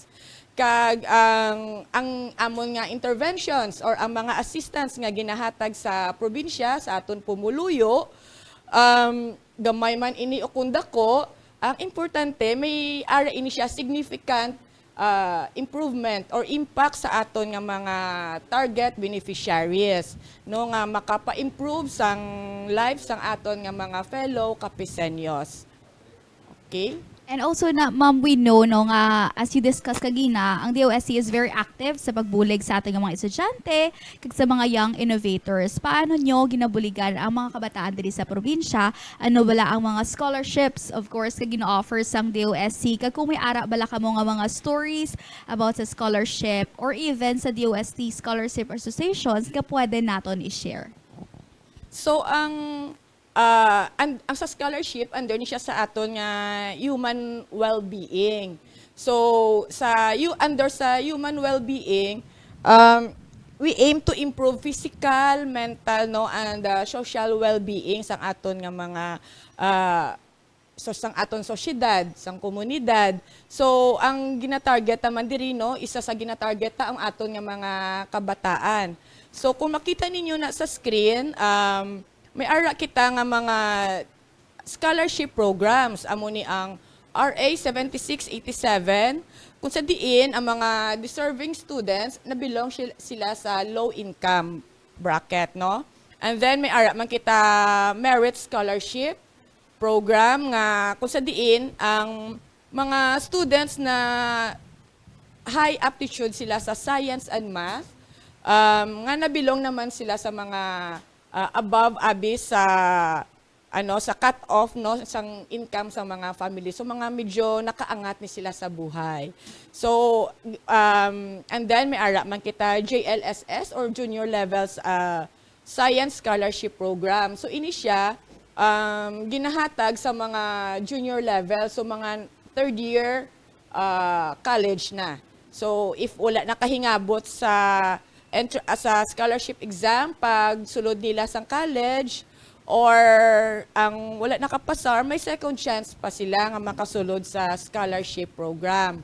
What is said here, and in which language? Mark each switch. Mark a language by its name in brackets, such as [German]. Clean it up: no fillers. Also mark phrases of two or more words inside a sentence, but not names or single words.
[Hiligaynon] Kag ang amon nga interventions or ang mga assistance nga ginahatag sa probinsya sa aton pumuluyo, gamay man ini ukunda ko, ang importante, may ara ini siya [English] significant improvement or impact [Hiligaynon] sa aton nga mga [English] target beneficiaries, [Hiligaynon] no, nga makapa-improve sang lives sang aton nga mga [English] fellow Capiceños. [Hiligaynon] Okay? [English] And also [Hiligaynon] na ma'am, [English] we know [Hiligaynon] no nga [English] as you discussed [Hiligaynon] kagina, ang DOST [English] is very active [Hiligaynon] sa pagbulig sa ating mga estudyante kag sa mga [English] young innovators. [Hiligaynon] Paano nyo ginabuligan ang mga kabataan diri sa probinsya? Ano bala ang mga [English] scholarships of course [Hiligaynon] kag gina-offer sang DOST? Kag kung may ara bala kamo nga mga [English] stories about [Hiligaynon] sa scholarship or even sa DOST Scholarship Associations nga pwede naton i-share. So ang sa scholarship under ni siya sa aton nga [English] human well-being. [Hiligaynon] So under sa [English] human well-being, we aim to improve physical, mental no and social well-being [Hiligaynon] sang aton nga mga sang aton sosyedad, sang komunidad. So ang gina-target naman diri no, isa sa gina-target ta ang aton nga mga kabataan. So kung makita ninyo na sa screen, may ara kita nga mga [English] scholarship programs. [Hiligaynon] Amo ni ang RA 7687 kung sa diin ang mga [English] deserving students [Hiligaynon] na belong sila sa [English] low income bracket, [Hiligaynon] no? [English] And then [Hiligaynon] may ara man kita [English] merit scholarship program [Hiligaynon] nga kung sa diin ang mga students na [English] high aptitude [Hiligaynon] sila sa [English] science and math, [Hiligaynon] nga nabilong naman sila sa mga [English] above abyss [Hiligaynon] sa sa cut-off no sang income sa mga family. So mga medyo nakaangat ni sila sa buhay. [English] So and then [Hiligaynon] may ara man kita JLSS [English] or junior levels science scholarship program. [Hiligaynon] So ini siya ginahatag sa mga [English] junior level, [Hiligaynon] so mga [English] third year college [Hiligaynon] na. So if wala nakahingabot sa [English] scholarship exam [Hiligaynon] pag sulod nila sa college or ang wala nakapasar, may [English] second chance [Hiligaynon] pa sila nga makasulod sa [English] scholarship program.